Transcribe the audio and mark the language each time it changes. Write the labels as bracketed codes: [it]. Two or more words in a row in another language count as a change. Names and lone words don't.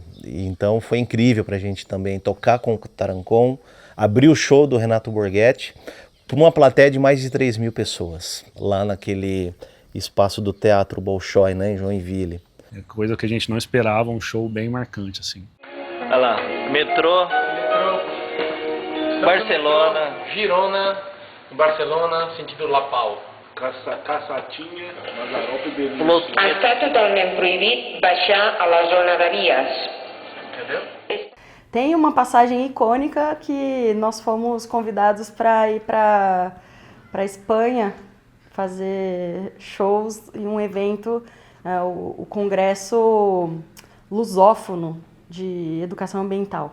[pt] E então foi incrível pra gente também tocar com o Tarancon, abrir o show do Renato Borghetti para uma plateia de mais de 3.000 pessoas, lá naquele espaço do Teatro Bolshoi, né, em Joinville. É coisa que a gente não esperava, um show bem marcante, assim. Olha lá, metrô, Barcelona, Girona, Barcelona, sentido La Pau. Caçatinha, Mazarope, Delícia. [ca] Està totalment proibit baixar a la zona de vies. [pt] Entendeu? Tem uma passagem icônica que nós fomos convidados para ir para Espanha fazer shows em um evento, o Congresso Lusófono de Educação Ambiental.